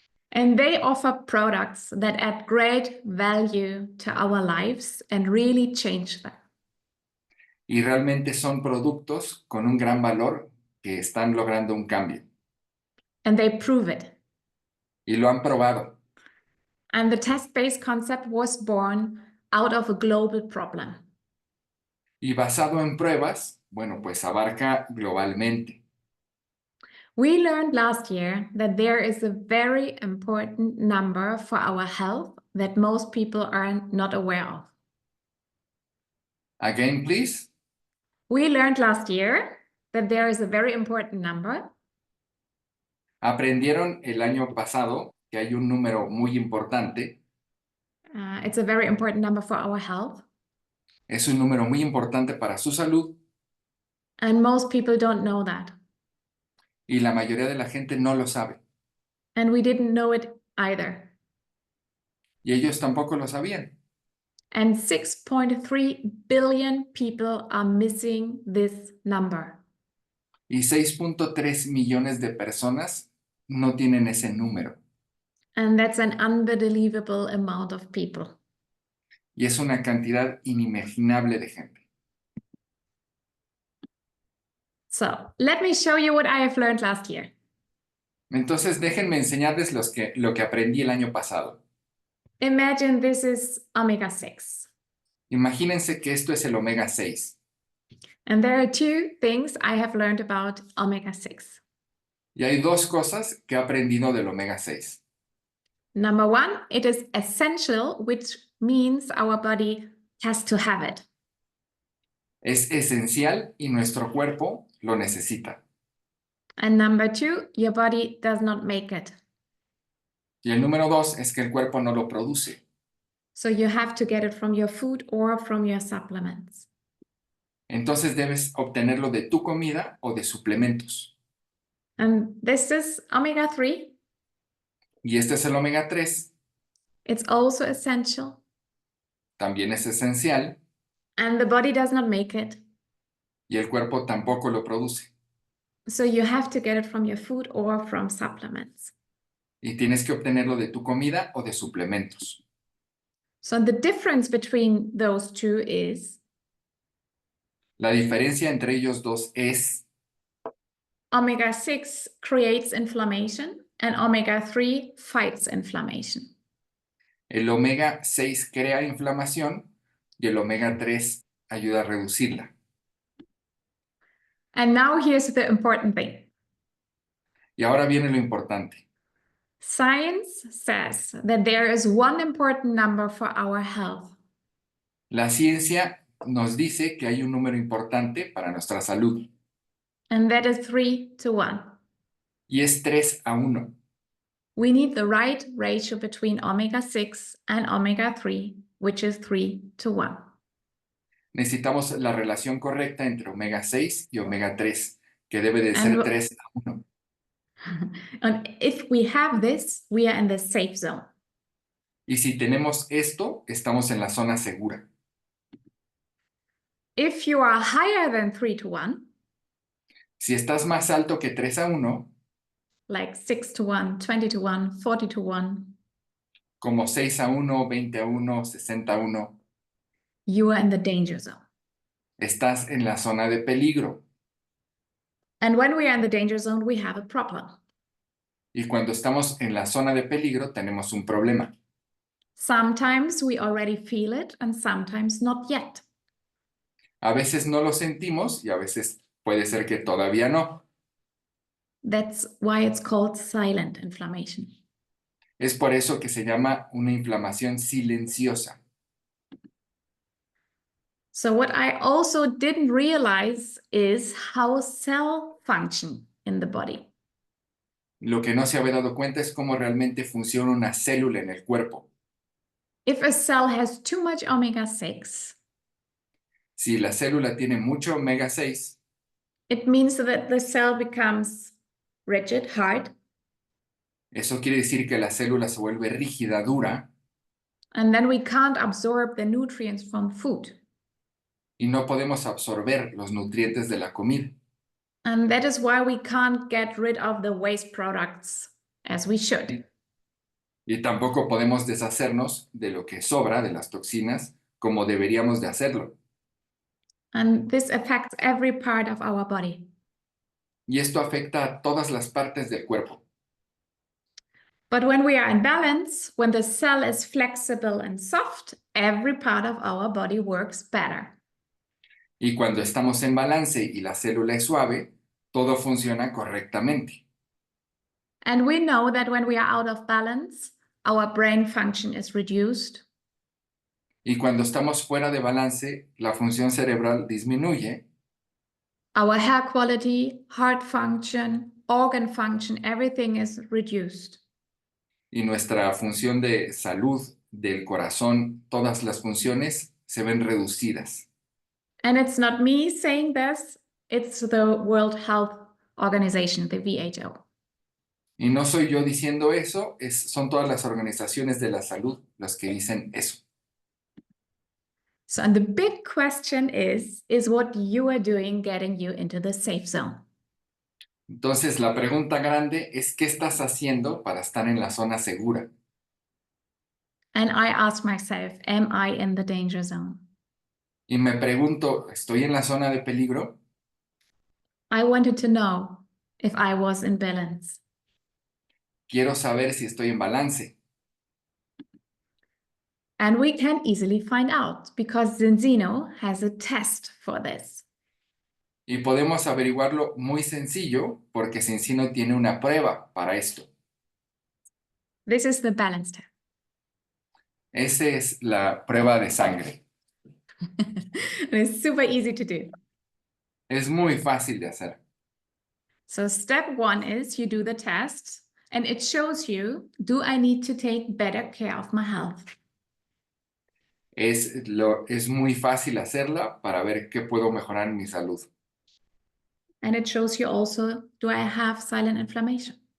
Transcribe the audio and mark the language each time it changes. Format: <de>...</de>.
<en>And they offer products that add great value to our lives and really change them.</en> <es>Y realmente son productos con un gran valor que están logrando un cambio.</es> <en>And they prove it.</en> <es>Y lo han probado.</es> <en>And the test-based concept was born out of a global problem.</en> <es>Y basado en pruebas, bueno, pues abarca globalmente.</es> <en>We learned last year that there is a very important number for our health that most people are not aware of. Again, please. We learned last year that there is a very important number.</en> <es>Aprendieron el año pasado que hay un número muy importante.</es> <en>It's a very important number for our health.</en> <es>Es un número muy importante para su salud.</es> <en>And most people don't know that.</en> <es>y la mayoría de la gente no lo sabe.</es> <en>And we didn't know it either.</en> <es>Y ellos tampoco lo sabían.</es> <en>And 6.3 billion people are missing this number.</en> <es>Y 6.3 millones de personas no tienen ese número.</es> <en>And that's an unbelievable amount of people.</en> <es>Y es una cantidad inimaginable de gente.</es> <en>So let me show you what I have learned last year.</en> <es>Entonces, déjenme enseñarles lo que aprendí el año pasado.</es> <en>Imagine this is omega 6.</en> <es>Imagínense que esto es el omega 6.</es> <en>And there are two things I have learned about omega 6.</en> <es>Y hay dos cosas que he aprendido del omega 6.</es> <en>Number one, it is essential, which means our body has to have it.</en> <es>Es esencial y nuestro cuerpo lo necesita.</es> <en>And number two, your body does not make it.</en> <es>Y el número dos es que el cuerpo no lo produce.</es> <en>So you have to get it from your food or from your supplements.</en> <es>Entonces debes obtenerlo de tu comida o de suplementos.</es> <en>And this is omega 3.</en> <es>Y este es el omega 3.</es> <en>It's also essential.</en> <es>También es esencial</es> <en>And the body does not make it.</en> <es>y el cuerpo tampoco lo produce.</es> <en>So you have to get it from your food or from supplements.</en> <es>Y tienes que obtenerlo de tu comida o de suplementos.</es> <en>So the difference between those two is</en> <es>La diferencia entre ellos dos es</es> <en>omega 6 creates inflammation and omega 3 fights inflammation.</en> <es>el omega 6 crea inflamación y el omega 3 ayuda a reducirla.</es> <en>And now here's the important thing.</en> <es>Y ahora viene lo importante.</es> <en>Science says that there is one important number for our health.</en> <es>La ciencia nos dice que hay un número importante para nuestra salud</es> <en>And that is 3:1.</en> <es>y es 3:1.</es> <en>We need the right ratio between omega 6 and omega 3, which is 3:1.</en> <es>Necesitamos la relación correcta entre omega 6 y omega 3, que debe de ser</es> <en>And</en> <es>3:1.</es> <en>And if we have this, we are in the safe zone.</en> <es>Y si tenemos esto, estamos en la zona segura.</es> <en>If you are higher than 3:1,</en> <es>Si estás más alto que 3:1,</es> <en>like 6:1, 20:1, 40:1,</en> <es>como 6:1, 20:1, 60:1,</es> <en>you are in the danger zone.</en> <es>estás en la zona de peligro.</es> <en>And when we are in the danger zone, we have a problem.</en> <es>Y cuando estamos en la zona de peligro, tenemos un problema.</es> <en>Sometimes we already feel it and sometimes not yet.</en> <es>A veces no lo sentimos y a veces puede ser que todavía no.</es> <en>That's why it's called silent inflammation.</en> <es>Es por eso que se llama una inflamación silenciosa.</es> <en>So what I also didn't realize is how cells function in the body.</en> <es>Lo que no se había dado cuenta es cómo realmente funciona una célula en el cuerpo.</es> <en>If a cell has too much omega 6,</en> <es>Si la célula tiene mucho omega 6,</es> <en>it means that the cell becomes rigid, hard,</en> <es>eso quiere decir que la célula se vuelve rígida, dura,</es> <en>and then we can't absorb the nutrients from food.</en> <es>y no podemos absorber los nutrientes de la comida.</es> <en>And that is why we can't get rid of the waste products as we should.</en> <es>Y tampoco podemos deshacernos de lo que sobra, de las toxinas, como deberíamos de hacerlo.</es> <en>And this affects every part of our body.</en> <es>Y esto afecta a todas las partes del cuerpo.</es> <en>But when we are in balance, when the cell is flexible and soft, every part of our body works better.</en> <es>Y cuando estamos en balance y la célula es suave, todo funciona correctamente.</es> <en>And we know that when we are out of balance, our brain function is reduced.</en> <es>Y cuando estamos fuera de balance, la función cerebral disminuye.</es> <en>Our hair quality, heart function, organ function, everything is reduced.</en> <es>Y nuestra función de salud, del corazón, todas las funciones se ven reducidas.</es> <en>And it's not me saying this, it's the World Health organization, the WHO.</en> <es>Y no soy yo diciendo eso, son todas las organizaciones de la salud las que dicen eso.</es> <en>So, and the big question is what you are doing getting you into the safe zone?</en> <es>Entonces, la pregunta grande es, ¿qué estás haciendo para estar en la zona segura?</es> <en>And I ask myself, am I in the danger zone?</en> <es>Y me pregunto, ¿estoy en la zona de peligro?</es> <en>I wanted to know if I was in balance.</en> <es>Quiero saber si estoy en balance.</es> <en>And we can easily find out because Zinzino has a test for this.</en> <es>Y podemos averiguarlo muy sencillo porque Zinzino tiene una prueba para esto.</es> <en>This is the balance test.</en> <es>Esa es la prueba de sangre.</es> <en>And it's super easy to do.</en> <es>Es muy fácil de hacer.</es> <en>So step one is you do the test and it shows you, do I need to take better care of my health?</en> <es>Es muy fácil hacerla para ver qué puedo mejorar en mi salud.</es> <en>And it shows you also, do I have silent inflammation?</en>